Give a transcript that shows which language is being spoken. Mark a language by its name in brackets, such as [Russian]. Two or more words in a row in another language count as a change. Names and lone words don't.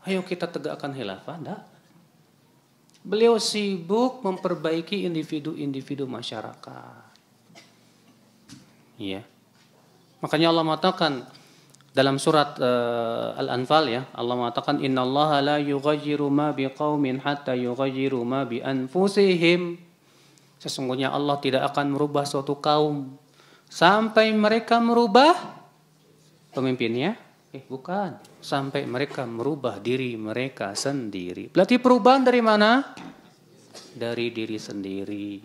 [Indonesian] Ayo kita tegakkan khilafah? Enggak. Beliau sibuk memperbaiki individu-individu masyarakat. Ya. Makanya Allah mengatakan dalam surat Al-Anfal ya, Allah mengatakan [Arabic] إن الله لا يغير ما بقوم حتى يغيروا ما بأنفسهم. [Indonesian] Sesungguhnya Allah tidak akan merubah suatu kaum sampai mereka merubah pemimpinnya. Bukan. Sampai mereka merubah diri mereka sendiri. Berarti perubahan dari mana? Dari diri sendiri.